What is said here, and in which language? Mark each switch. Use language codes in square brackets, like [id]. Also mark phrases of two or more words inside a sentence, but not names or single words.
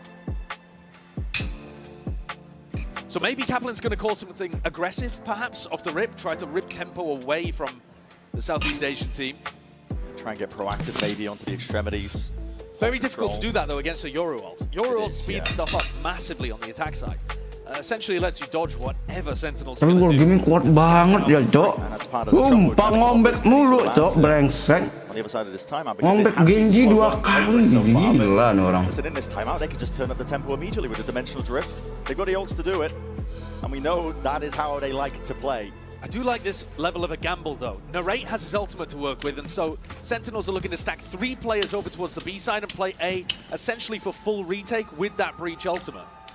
[en] So maybe Kaplan's going to call something aggressive, perhaps, off the rip, try to rip tempo away from the Southeast Asian team. try and get proactive maybe onto the extremities. Very difficult to do that, though, against a Yoru ult. Yoru ult speeds yeah. stuff up massively on the attack side. Essentially lets you dodge whatever Sentinels Tapi going to gaming do. [id] kuat banget ya, Cok. Sumpah ngombek mulu, Cok, brengsek. [en] On the other side of this timeout, because Ngombek it has been Genji so 2 well kali. so far, but [id] Gila nih orang. [en] listen, in this timeout, they could just turn up the tempo immediately with the dimensional drift. They've got the ults to do it, and we know that is how they like to play. I do like this level of a gamble, though. Narrate has his ultimate to work with, and so Sentinels are looking to stack 3 players over towards the B side and play A, essentially for full retake with that Breach ultimate.